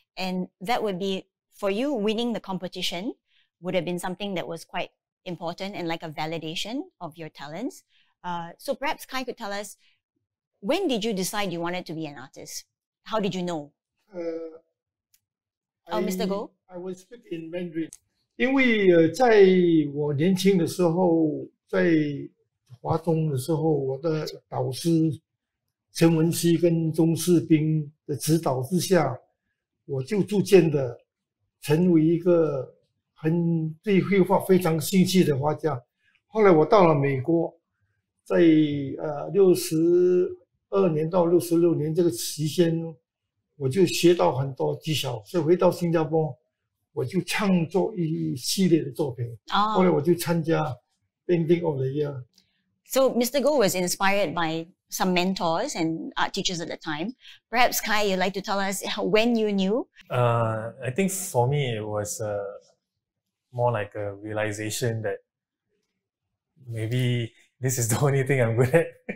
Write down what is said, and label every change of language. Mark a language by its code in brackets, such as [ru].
[en] And that would be, for you, winning the competition would have been something that was quite important and like a validation of your talents. So perhaps Kai could tell us, when did you decide you wanted to be an artist? How did you know? Mr. Go? I will speak in Mandarin. [zh] 因为在我年轻的时候，在华中的时候，我的导师陈文熙跟钟世斌的指导之下，我就逐渐的成为一个对绘画非常兴趣的画家。后来我到了美国，在62年到66年这个期间，我就学到很多技巧，所以回到新加坡，我就创作一系列的作品。后来我就参加 Painting of the Year。 [en] So Mr. Go was inspired by some mentors and art teachers at the time. Perhaps Kai, you'd like to tell us when you knew? I think for me it was more like a realization that maybe this is the only thing I'm good at.